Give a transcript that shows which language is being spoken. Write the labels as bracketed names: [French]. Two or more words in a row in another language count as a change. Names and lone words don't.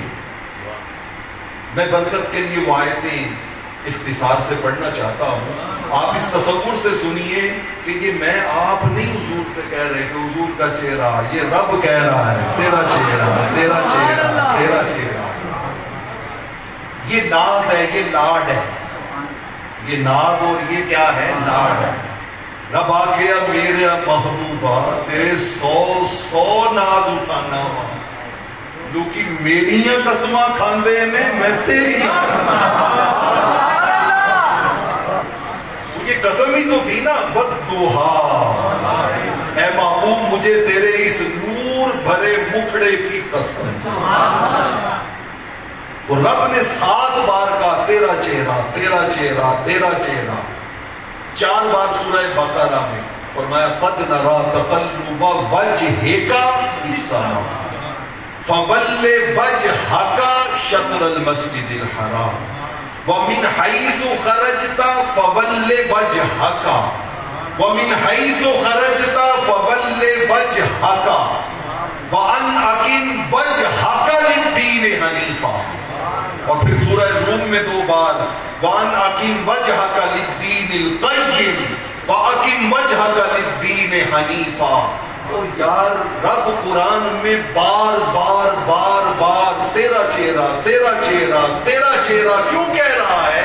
[Urdu] میں برکت کے لیے وہ آیتیں اختصار سے پڑھنا چاہتا ہوں، آپ اس تصور سے سنیے کہ یہ میں آپ نہیں حضور سے کہہ رہے کہ حضور کا چہرہ، یہ رب کہہ رہا ہے تیرا چہرہ تیرا چہرہ تیرا چہرہ۔ یہ ناز ہے، یہ لاڈ ہے، یہ ناز اور یہ کیا ہے؟ لاڈ ہے۔ [Punjabi] رب آکھیا میرے محبوبہ تیرے 100 ناز اٹھانا ہوا، لوکی میریاں قسماں کھاندے نے [Urdu] میں تیری یہ قسم ہی تو تھی نا، بددعا اے محبوب مجھے تیرے اس نور بھرے مکھڑے کی قسم۔ اور رب نے 7 بار کہا تیرا چہرہ تیرا چہرہ تیرا چہرہ۔ 4 بار سورہ بقرہ میں فرمایا [Arabic] قد نرا تقلب وجہک فی السماء فول وجہک شطر المسجد الحرام ومن حیث خرجت فول وجہک ومن حیث خرجت فول وجہک وان اقم وجہک للدین حنیفا۔ [Urdu] اور پھر سورہ روم میں 2 بار [Arabic] وان اقم وجہک للدین القیم واقم وجہک للدین حنیفا۔ [Urdu] اور یار رب قرآن میں بار بار بار بار تیرا چہرہ تیرا چہرہ تیرا چہرہ کیوں کہہ رہا ہے؟